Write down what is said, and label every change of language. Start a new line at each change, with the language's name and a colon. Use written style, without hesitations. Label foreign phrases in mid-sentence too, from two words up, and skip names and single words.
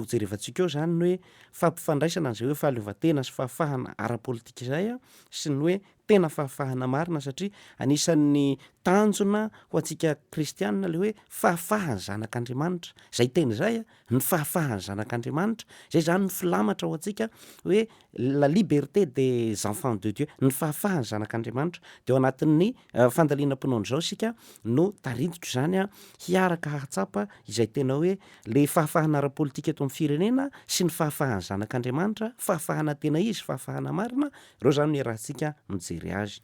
Malagasy: jerevantsika eo izany ny hoe fampifandraisana an'izay hoe fahaleovantena sy fahafahana ara-politika izay sy ny hoe tena fahafahana marina satria anisan'ny tanjona ho antsika kristianina ilay hoe fahafahany zanak'Andriamanitra izay teny izay ny fahafahany zanak'Andriamanitra izay izany ny filamatra ho antsika hoe
French: la liberté des enfants de Dieu,
Malagasy: ny fahafahany zanak'Andriamanitra dia ao anatin'ny fandaliana-pinoana izao isika no taridiko izany hiaraka hahatsapa izay tena hoe le fahafahana ara-politika eto amin'ny firenena sy ny fahafahany zanak'Andriamanitra, fahafahana tena izy, fahafahana marina, ireo izany no iarahantsika mijery azy.